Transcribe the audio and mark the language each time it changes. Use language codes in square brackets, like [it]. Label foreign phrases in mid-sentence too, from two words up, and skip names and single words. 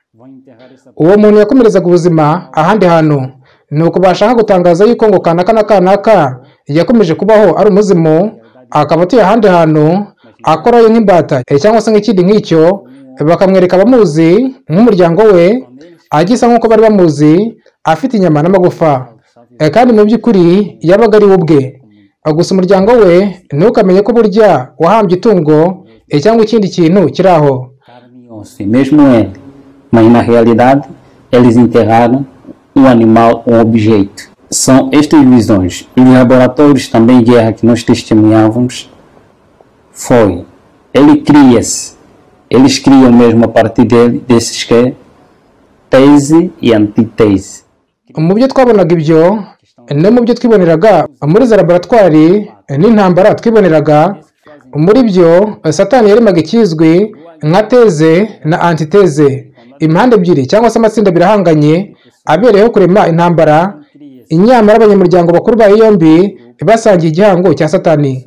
[rw] Uwo muntu yakomerezaga ubuzima ahandi hantu, nuko bashaka gutangaza yuko ngo kanaka na kanaka yakomeje kubaho ari umuzimu, akaba atuye ahandi hantu akorayo nk'imbata cyangwa se nk'ikindi nk'icyo, bakamwereka abamuzi nk'umuryango we agisa nk'uko bari bamuzi, afite inyama n'amagufa, kandi mu by'ukuri yabaga ari we ubwe. Gusa umuryango we ntukamenye ko burya wahambye itungo cyangwa ikindi kintu kiri aho. [pt] mesmo ele, mas na realidade eles enterraram um animal, um objeto. São estas visões. Os laboratórios também de guerra que nós testemunhávamos foi, ele cria-se, eles criam mesmo a partir desses que tese e antitese. [rw] Mu byo twabonaga ibyo no mu byo twiboneraga muri za laboratwari n'intambara twiboneraga, muri byo Satani yaremaga ikizwi nka teze na antiteze, impande ebyiri cyangwa se amatsinda birahanganye abereyeho kurema intambara, inyamara abanyamuryango bakuru bayo yombi basangiye igihango cya Satani.